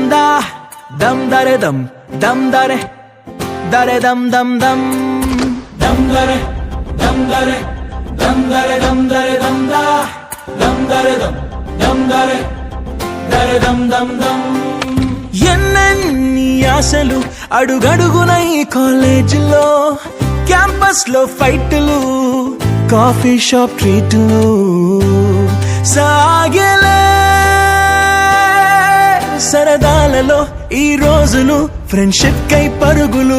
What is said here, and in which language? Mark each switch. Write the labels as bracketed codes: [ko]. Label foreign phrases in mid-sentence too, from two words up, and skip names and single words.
[te] దా దమ్ దరే దమ్ దమ్ దరే దరే దమ్ దమ్ దమ్ దమ్ దరే దమ్ దరే dam dare dam dare dam da, dam dare dam, dam dare dam dam dam. ఎన్నెన్ని ఆశలు అడుగడుగున ఈ కాలేజీలో, క్యాంపస్ లో ఫైట్లు, [en] coffee shop [te] ట్రీట్లు సాగేలే. సరదాలలో ఈ రోజులు ఫ్రెండ్షిప్ కై పరుగులు.